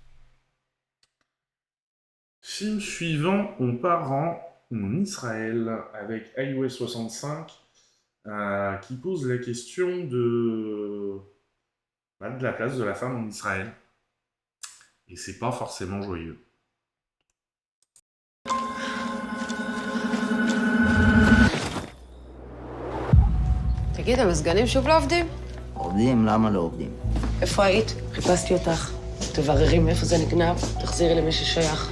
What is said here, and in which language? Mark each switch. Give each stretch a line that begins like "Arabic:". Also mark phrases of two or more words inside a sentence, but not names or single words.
French: Film suivant, on part en Israël avec iOS 65 qui pose la question de la place de la femme en Israël. Et c'est pas forcément joyeux.
Hebrew: תגיד, המזגנים שוב לא עובדים? עובדים, למה לא עובדים? איפה היית? חיפשתי אותך. תבררי מאיפה זה נגנב, תחזירי למי ששייך.